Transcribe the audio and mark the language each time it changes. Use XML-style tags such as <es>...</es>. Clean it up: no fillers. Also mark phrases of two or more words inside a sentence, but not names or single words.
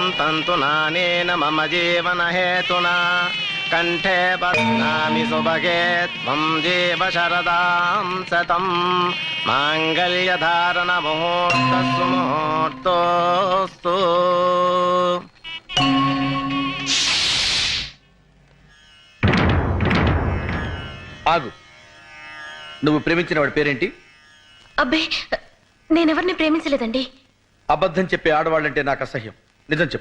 <sa>भवन्तु नानेन मम जीवन हेतुना कंठे बध्नामि सुभगे त्वं जीव शरदां शतं मांगल्यधारण मुहूर्तस्तु मुहूर्तोऽस्तु।</sa> <te>ఆగు. నువ్వు ప్రేమించిన వాడి పేరేంటి? అబ్బే, నేనెవరిని ప్రేమించలేదండి. అబద్ధం చెప్పే ఆడవాళ్ళంటే నాకు అసహ్యం. నిజం చెప్పు.</te>